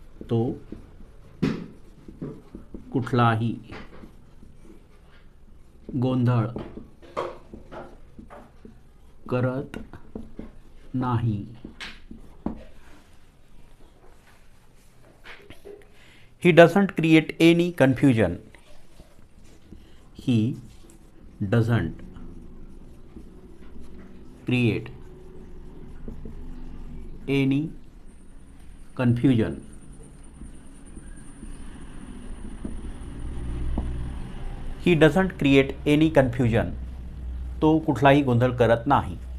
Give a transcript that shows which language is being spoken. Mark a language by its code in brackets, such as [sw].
[mr] तो कुठलाही गोंधळ करत नाही. [en] He doesn't create any confusion. He doesn't create any confusion. He doesn't create any confusion. [mr] तो कुठलाही गोंधळ करत नाही.